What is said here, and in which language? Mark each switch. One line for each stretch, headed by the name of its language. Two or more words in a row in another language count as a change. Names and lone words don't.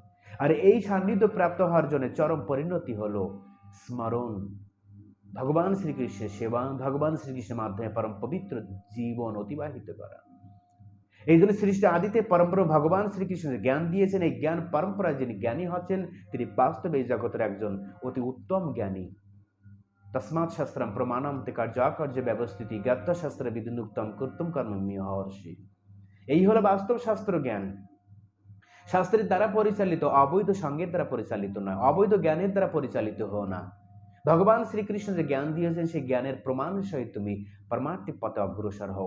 Bangla: আর এই সান্নিধ্য প্রাপ্ত হওয়ার জন্য চরম পরিণতি হলো স্মরণ, ভগবান শ্রীকৃষ্ণের সেবা, ভগবান শ্রীকৃষ্ণের মাধ্যমে পরম পবিত্র জীবন অতিবাহিত করা। এই জন্য সৃষ্টি আদিতে পরম্পরা ভগবান শ্রীকৃষ্ণের জ্ঞান দিয়েছেন। এই জ্ঞান পরম্পরায় যিনি জ্ঞানী হচ্ছেন, তিনি বাস্তবে এই জগতের একজন অতি উত্তম জ্ঞানী।
Sanskrit: তস্মাৎ শাস্ত্রম প্রমাণম তে কার্যাকার্য ব্যবস্থিতি জ্ঞাত্বা শাস্ত্র বিধিনুক্তম কর্তুম কর্মম্যহর্ষি।
Bangla: এই হলো বাস্তব শাস্ত্র জ্ঞান। শাস্ত্রের দ্বারা পরিচালিত, অবৈধ সঙ্গের দ্বারা পরিচালিত নয়, অবৈধ জ্ঞানের দ্বারা পরিচালিত হও না। ভগবান শ্রীকৃষ্ণ যে জ্ঞান দিয়েছেন, সেই জ্ঞানের প্রমাণ সহিত তুমি পরমার্থিক পথে অগ্রসর হও।